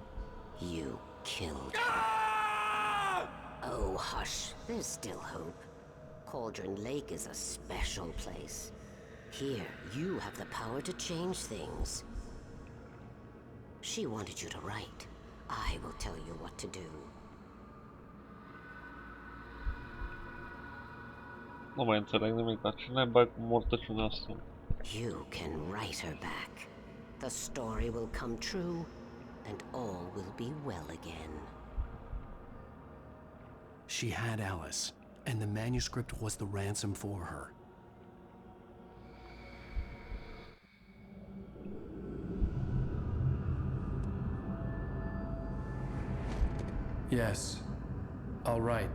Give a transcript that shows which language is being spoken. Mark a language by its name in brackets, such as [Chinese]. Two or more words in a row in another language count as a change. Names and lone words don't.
[English] You killed her. Oh, hush. There's still hope. Cauldron Lake is a special place. Here, you have the power to change things. She wanted you to write. I will tell you what to do. [Romanian] Nu mai înțeleg nimic, dar ce naiba cu mortăciunea asta? [English] You can write her back. The story will come true, and all will be well again. She had Alice, and the manuscript was the ransom for her. Yes, I'll write.